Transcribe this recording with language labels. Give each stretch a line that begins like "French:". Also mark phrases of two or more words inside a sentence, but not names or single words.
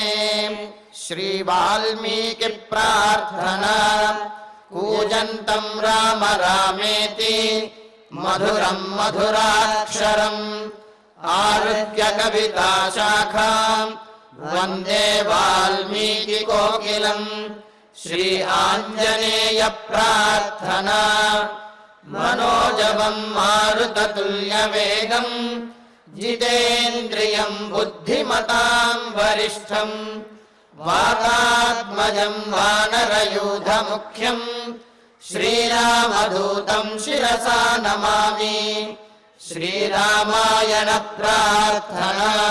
Sanskrit: శ్రీ వాల్మీకి ప్రార్థనా కూజంతం రామ రామేతి మధురం మధురాక్షరం ఆరుహ్య కవితా శాఖాం వందే వాల్మీకి కోకిలం. శ్రీ ఆంజనేయ ప్రార్థనా మనోజవం మారుతతుల్య వేగం जितेन्द्रियं बुद्धिमतां वरिष्ठं वातात्मजं वानरयूथमुख्यं श्रीरामदूतं शिरसा नमामि। श्रीरामायण प्रार्थना।